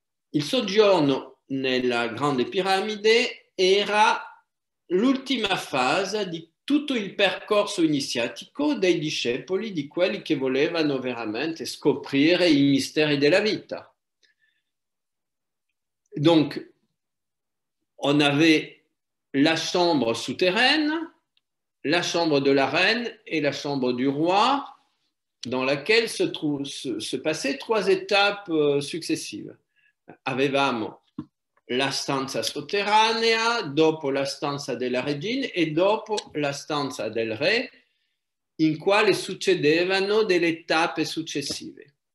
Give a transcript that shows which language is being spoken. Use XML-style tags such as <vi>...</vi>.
<it>Il soggiorno nella Grande Piramide era l'ultima fase di tutto il percorso iniziatico dei discepoli, di quelli che volevano veramente scoprire i misteri della vita.</it> <fr>Donc, on avait la chambre souterraine, la chambre de la reine et la chambre du roi, dans laquelle se passaient 3 étapes successive.</fr> <it>Avevamo la stanza sotterranea, dopo la stanza della regina e dopo la stanza del re, in quale succedevano delle tappe successive.</it>